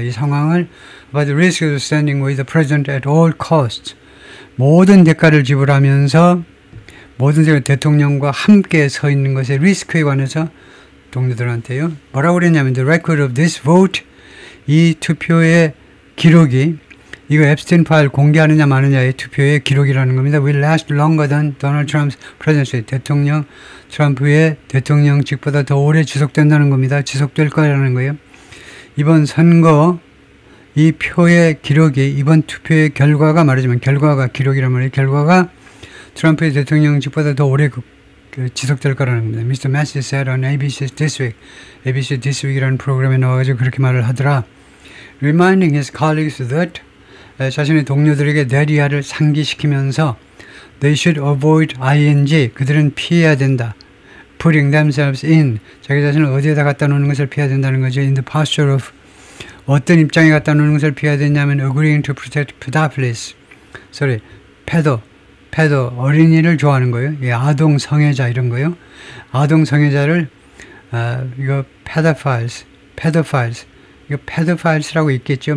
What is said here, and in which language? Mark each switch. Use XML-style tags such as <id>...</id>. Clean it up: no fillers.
<ko>이 상황을</ko> <en>about the risk of standing with the president at all costs,</en> <ko>모든 대가를 지불하면서 모든 대통령과 함께 서 있는 것의 리스크에 관해서 동료들한테요, 뭐라고 그랬냐면</ko> <en>the record of this vote,</en> <ko>이 투표의 기록이, 이거 앱스틴 파일 공개하느냐 마느냐의 투표의 기록이라는 겁니다.</ko> <en>will last longer than Donald Trump's presidency,</en> <ko>트럼프의 대통령직보다 더 오래 지속된다는 겁니다. 지속될 거라는 거예요. 이번 선거, 이 표의 기록이, 이번 투표의 결과가 말하자면, 결과가 기록이란 말이에요. 결과가 트럼프의 대통령직보다 더 오래 지속될 거라는 겁니다.</ko> <en>Mr.</en> <ko>Massie said on ABC This Week, ABC This Week이라는 프로그램에 나와가지고 그렇게 말을 하더라.</ko> <en>Reminding his colleagues that,</en> <ko>자신의 동료들에게 대리아를 상기시키면서</ko> <en>they should avoid ing,</en> <ko>그들은 피해야 된다.</ko> <en>putting themselves in,</en> <ko>자기 자신을 어디에다 갖다 놓는 것을 피해야 된다는 거죠.</ko> <en>in the posture of,</en> <ko>어떤 입장에 갖다 놓는 것을 피해야 되냐면</ko> <en>agreeing to protect pedophiles,</en> <ko>패도, 어린이를 좋아하는 거예요. 예, 아동 성애자 이런 거요. 아동 성애자를 이거 pedophiles, 이거 pedophiles라고 있겠죠.</ko>